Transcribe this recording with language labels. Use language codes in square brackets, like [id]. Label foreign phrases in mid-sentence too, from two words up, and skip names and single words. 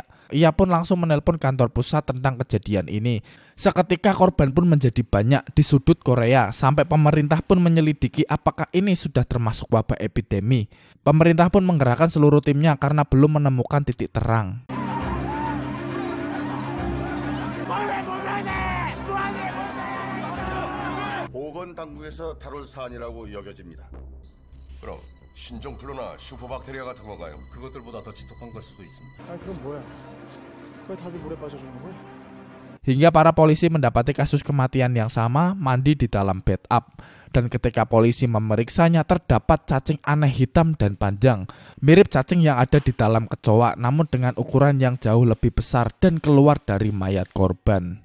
[id] Ia pun langsung menelpon kantor pusat tentang kejadian ini. Seketika korban pun menjadi banyak di sudut Korea, sampai pemerintah pun menyelidiki apakah ini sudah termasuk wabah epidemi. Pemerintah pun menggerakkan seluruh timnya karena belum menemukan titik terang. [ko] 보건당국에서 다룰 사안이라고 여겨집니다. 그럼 신종플루나 슈퍼박테리아 같은 건가요? 그것들보다 더 지독한 걸 수도 있습니다. 아 그럼 뭐야? 왜 다들 물에 빠져 죽는 거야? [id] Hingga para polisi mendapati kasus kematian yang sama, mandi di dalam bathtub. Dan ketika polisi memeriksanya terdapat cacing aneh hitam dan panjang. Mirip cacing yang ada di dalam kecoa namun dengan ukuran yang jauh lebih besar dan keluar dari mayat korban.